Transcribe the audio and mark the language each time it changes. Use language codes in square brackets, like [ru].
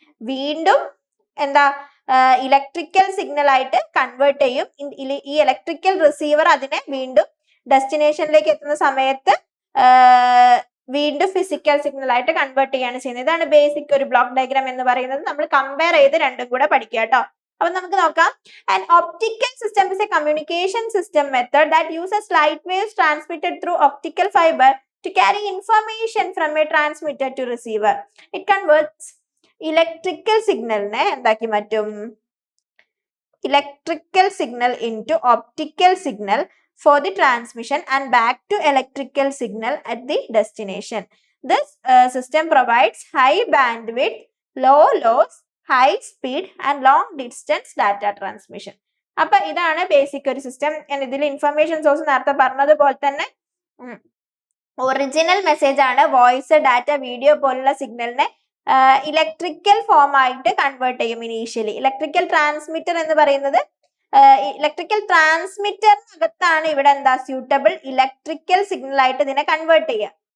[ml] വീണ്ടും എന്താ electrical signal ആയിട്ട് കൺവേർട്ട് ചെയ്യും. ഈ ഇലക്ട്രിക്കൽ റിസീവർ അതിനെ വീണ്ടും ഡെസ്റ്റിനേഷനിലേക്ക് എത്തുന്ന സമയത്ത് വീണ്ടും ഫിസിക്കൽ സിഗ്നൽ ആയിട്ട് കൺവേർട്ട് ചെയ്യാണ് ചെയ്യുന്നത്. ഇതാണ് ബേസിക് ഒരു ബ്ലോക്ക് ഡയഗ്രാം എന്ന് പറയുന്നത്. നമ്മൾ കമ്പയർ ചെയ്ത് രണ്ടും കൂടെ പഠിക്കുക കേട്ടോ. അപ്പൊ നമുക്ക് നോക്കാം. [en] An optical system is a communication system method that uses light waves transmitted through optical fiber to carry information from a transmitter to receiver. It converts electrical signal [ml] ne endaki mattum [en] electrical signal into optical signal for the transmission and back to electrical signal at the destination. This system provides high bandwidth, low loss, high speed and long distance data transmission. [ml] അപ്പൊ ഇതാണ് basic ഒരു system. ഇതിൽ information source നേരത്തെ പറഞ്ഞതുപോലെ തന്നെ original message ആണ്. Voice, data, video പോലുള്ള സിഗ്നലിനെ ഇലക്ട്രിക്കൽ ഫോം ആയിട്ട് കൺവേർട്ട് ചെയ്യും. ഇനീഷ്യലി ഇലക്ട്രിക്കൽ ട്രാൻസ്മിറ്റർ എന്ന് പറയുന്നത് ഇലക്ട്രിക്കൽ ട്രാൻസ്മിറ്ററിനകത്താണ് ഇവിടെ എന്താ സ്യൂട്ടബിൾ ഇലക്ട്രിക്കൽ സിഗ്നൽ ആയിട്ട് ഇതിനെ കൺവേർട്ട് ചെയ്യുക.